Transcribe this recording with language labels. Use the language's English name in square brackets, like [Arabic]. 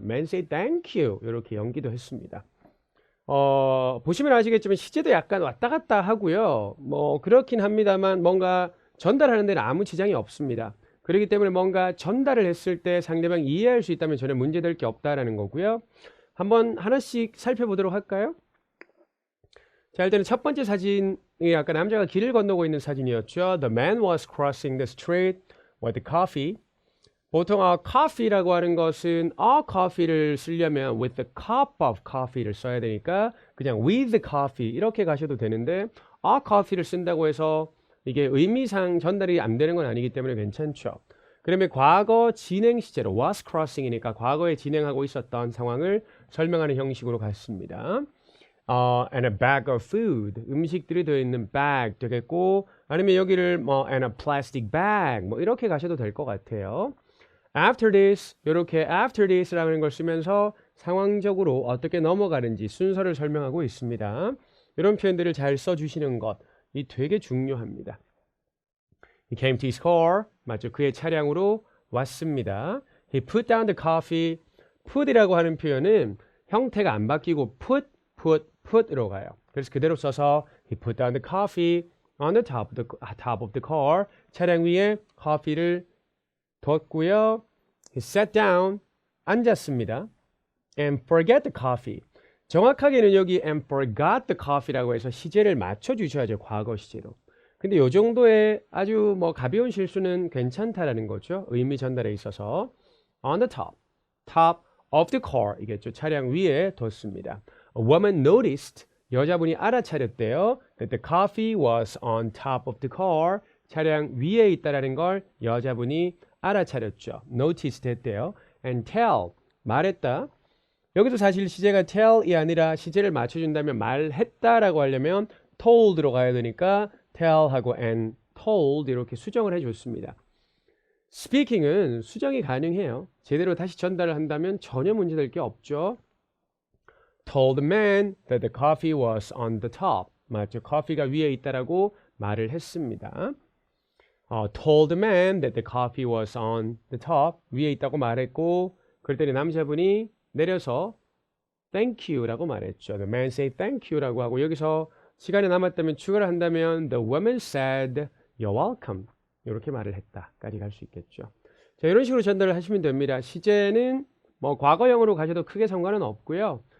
[English] Man say thank you [Korean] 이렇게 연기도 했습니다. 보시면 아시겠지만 시제도 약간 왔다 갔다 하고요. 뭐 그렇긴 합니다만 뭔가 전달하는 데는 아무 지장이 없습니다. 그렇기 때문에 뭔가 전달을 했을 때 상대방이 이해할 수 있다면 전혀 문제될 게 없다라는 거고요. 한번 하나씩 살펴보도록 할까요? 자, 일단은 첫 번째 사진이 아까 남자가 길을 건너고 있는 사진이었죠. [English] The man was crossing the street with coffee. [Korean] 보통 coffee라고 하는 것은 coffee를 쓰려면 [English] with the cup of coffee [Korean] 를 써야 되니까 그냥 [English] with coffee [Korean] 이렇게 가셔도 되는데 coffee를 쓴다고 해서 이게 의미상 전달이 안 되는 건 아니기 때문에 괜찮죠. 그러면 과거 진행 시제로 was crossing이니까 과거에 진행하고 있었던 상황을 설명하는 형식으로 갔습니다. [English] And a bag of food [Korean] 음식들이 들어있는 bag 되겠고 아니면 여기를 뭐 [English] and a plastic bag [Korean] 뭐 이렇게 가셔도 될 것 같아요. [English] After this [Korean] 이렇게 after this라는 걸 쓰면서 상황적으로 어떻게 넘어가는지 순서를 설명하고 있습니다. 이런 표현들을 잘 써주시는 것이 되게 중요합니다. [English] He came to his car [Korean] 맞죠? 그의 차량으로 왔습니다. [English] He put down the coffee. [Korean] put이라고 하는 표현은 형태가 안 바뀌고 put으로 가요. 그래서 그대로 써서 [English] he put down the coffee on the top of the car. [Korean] 차량 위에 커피를 뒀고요. [English] He sat down. [Korean] 앉았습니다. [English] And forget the coffee. [Korean] 정확하게는 여기 [English] and forgot the coffee [Korean] 라고 해서 시제를 맞춰주셔야죠. 과거 시제로. 근데 이 정도의 아주 뭐 가벼운 실수는 괜찮다라는 거죠. 의미 전달에 있어서 [English] on the top of the car 이겠죠. [Korean] 차량 위에 뒀습니다. [English] A woman noticed [Korean] 여자분이 알아차렸대요. [English] That the coffee was on top of the car [Korean] 차량 위에 있다라는 걸 여자분이 알아차렸죠. noticed 했대요. [English] and tell [Korean] 말했다. 여기서 사실 시제가 tell이 아니라 시제를 맞춰준다면 말했다라고 하려면 told로 가야 되니까 tell하고 and told 이렇게 수정을 해줬습니다. speaking은 수정이 가능해요. 제대로 다시 전달을 한다면 전혀 문제될 게 없죠. [English] told the man that the coffee was on the top. [Korean] 맞죠? 커피가 위에 있다라고 말을 했습니다. [English] told the man that the coffee was on the top. [Korean] 위에 있다고 말했고 그랬더니 남자분이 내려서 [English] thank you [Korean] 라고 말했죠. [English] The man said thank you [Korean] 라고 하고 여기서 시간이 남았다면 추가를 한다면 [English] the woman said you're welcome [Korean] 이렇게 말을 했다까지 갈 수 있겠죠. 자, 이런 식으로 전달을 하시면 됩니다. 시제는 뭐 과거형으로 가셔도 크게 상관은 없고요.